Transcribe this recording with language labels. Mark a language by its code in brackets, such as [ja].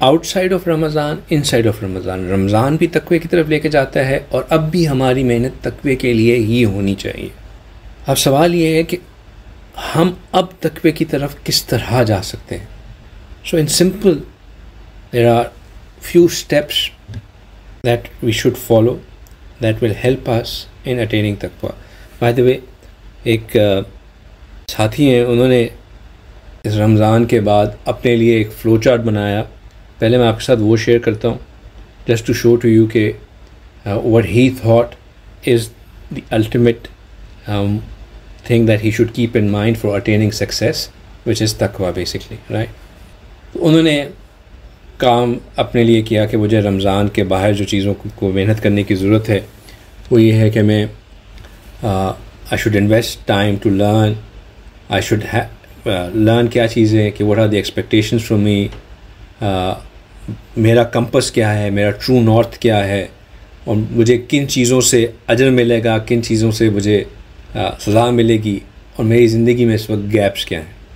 [ur] Out side of Ramzan, in side of رمضان، رمضان بھی تقوی کی طرف لے کے جاتا ہے، اور اب بھی ہماری محنت تقوی کے لیے ہی ہونی چاہیے۔ اب سوال یہ ہے کہ ہم اب تقوی کی طرف کس طرح جا سکتے ہیں؟ [en] So in simple there are few steps that we should follow that will help us in attaining taqwa. By the way, [ur] ایک ساتھی ہیں، انہوں نے اس رمضان کے بعد اپنے لیے ایک فلو چارٹ بنایا. پہلے میں آپ کے ساتھ وہ شیئر کرتا ہوں [en] just to show to you کہ what he thought is the ultimate thing that he should keep in mind for attaining success, which is taqwa basically, right? [ur] انہوں نے کام اپنے لیے کیا کہ مجھے رمضان کے باہر جو چیزوں کو محنت کرنے کی ضرورت ہے وہ یہ ہے کہ میں [en] I should invest time to learn, I should learn [ur] کیا چیزیں، کہ [en] what are the expectations from me, [ur] میرا کمپس کیا ہے، میرا ٹرو نارتھ کیا ہے، اور مجھے کن چیزوں سے اجر ملے گا، کن چیزوں سے مجھے سزا ملے گی، اور میری زندگی میں اس وقت گیپس کیا ہیں.